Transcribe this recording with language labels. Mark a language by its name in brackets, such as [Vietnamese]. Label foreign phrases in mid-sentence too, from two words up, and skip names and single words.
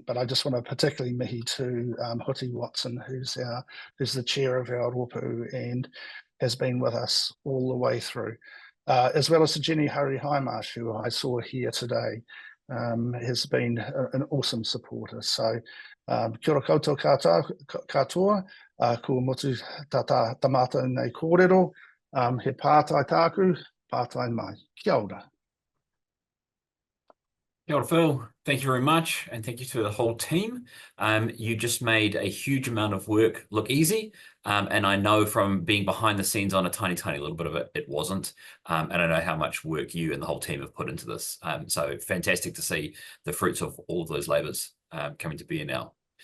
[English] But I just want to particularly mihi to Huti Watson, who's the chair of our Ropu and has been with us all the way through, as well as to Jenny Harihimash, who I saw here today, has been an awesome supporter. [Māori] So kia ora koutou katoa, kua motu tamata nei kōrero, he pātai tāku, pātai mai. Kia ora. Kia ora, Phil. [English] Thank you very much, and thank you to the whole team. You just made a huge amount of work look easy, and I know from being behind the scenes on a tiny, tiny little bit of it, it wasn't. And I know how much work you and the whole team have put into this. So fantastic to see the fruits of all of those labours coming to be now.